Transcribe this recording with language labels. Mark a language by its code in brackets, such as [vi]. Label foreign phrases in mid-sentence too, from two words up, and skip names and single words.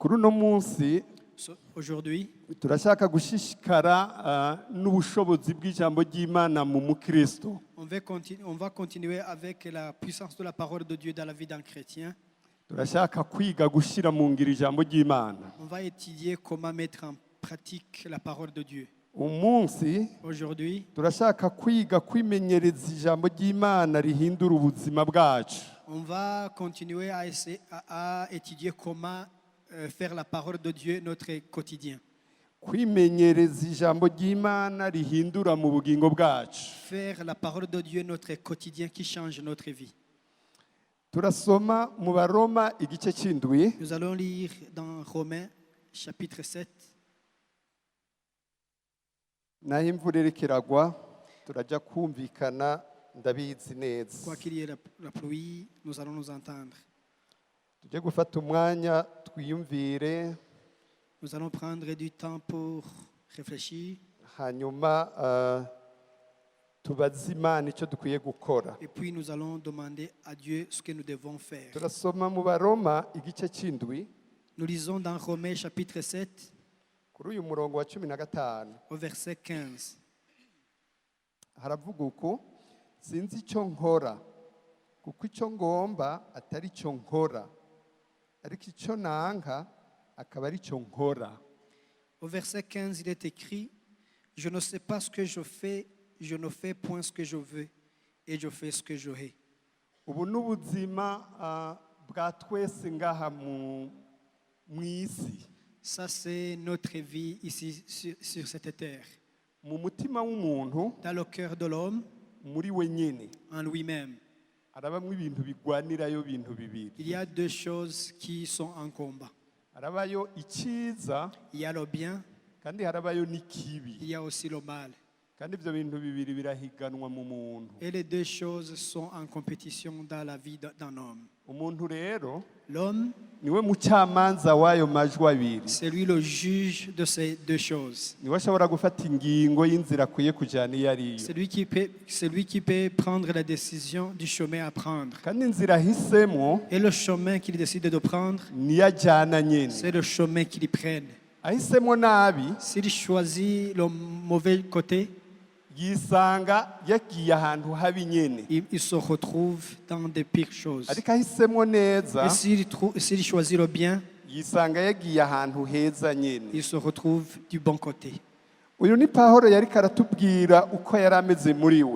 [rn] kuri uno munsi [fr] Aujourd'hui, [rn] turashaka gushishikara n'ubushobozi bw'ijambo ry'Imana mu mukristo. [fr] on va continuer avec la puissance de la parole de Dieu dans la vie d'un chrétien. [rn] Turashaka kwiga gushira mu ngiro ijambo ry'Imana. [fr] On va étudier comment mettre en pratique la parole de Dieu. [rn] Umunsi [fr] Aujourd'hui, [rn] turashaka kwiga kwimenyereza ijambo ry'Imana rihindura ubuzima bwacu. [fr] on va continuer à étudier comment faire la parole de Dieu notre quotidien. [rn] Kwimenyereza ijambo ry'Imana rihindura mu bugingo bwacu. [fr] Faire la parole de Dieu notre quotidien qui change notre vie. [rn] Turasoma mu Baroma igice c'indwi. [fr] Nous allons lire dans Romains chapitre 7. [rn] Naho imvura iriko iragwa turaja kumvikana ndabizi neza. [fr] Quoi qu'il y ait la pluie, nous allons nous entendre. [rn] Tujye gufata umwanya twiyumvire, [fr] Nous allons prendre du temps pour réfléchir [rn] hanyuma tubaze Imana icyo dukwiye gukora. [fr] et puis nous allons demander à Dieu ce que nous devons faire. [rn] Turasoma mu Baroma igice c'indwi [fr] Nous lisons dans Romains chapitre 7 [rn] kuri uyu murongo wa 15. [fr] au verset 15. [rn] Haravuga uko sinzi icyo nkora kuko icyo ngomba atari icyo nkora ariko icyo nanka akaba ari icyo nkora. [fr] Au verset 15, il est écrit: Je ne sais pas ce que je fais, je ne fais point ce que je veux, et je fais ce que je hais. [rn] Ubu n'ubuzima bwa twese ngaha mu isi. [fr] Ça, c'est notre vie ici sur cette terre. [rn] Mu mutima w'umuntu [fr] Dans le cœur de l'homme, [rn] muri we nyene [fr] en lui-même, [rn] harabamwe ibintu bigwanirayo bintu bibiri. [fr] il y a deux choses qui sont en combat. [rn] Harabayo icyiza [fr] Il y a le bien, [rn] kandi harabayo n'ikibi, [fr] il y a aussi le mal. [rn] kandi ibyo bintu bibiri birahiganwa mu muntu. [fr] Et les deux choses sont en compétition dans la vie d'un homme. [rn] Umuntu rero [fr] L'homme, [rn] niwe mucamanza w'ayo majwi abiri. [fr] c'est lui le juge de ces deux choses. [rn] Niwe ashobora gufata ingingo y'inzira akwiye kujyana iyo ariyo. [fr] C'est lui qui peut prendre la décision du chemin à prendre. [rn] kandi inzira ahisemo [fr] Et le chemin qu'il décide de prendre, [rn] niyo ajyana nyene. [fr] c'est le chemin qu'il prenne. [rn] Ahisemo nabi [fr] S'il choisit le mauvais côté, [rn] yisanga yagiye ahantu habi nyene, [fr] il se retrouve dans des pires choses. [rn] ariko ahisemo neza [fr] Et s'il choisit le bien, [rn] yisanga yagiye ahantu heza nyene. [fr] il se retrouve du bon côté. [rn] Uyu ni Pawulo yariko aratubwira uko yari ameze muri we.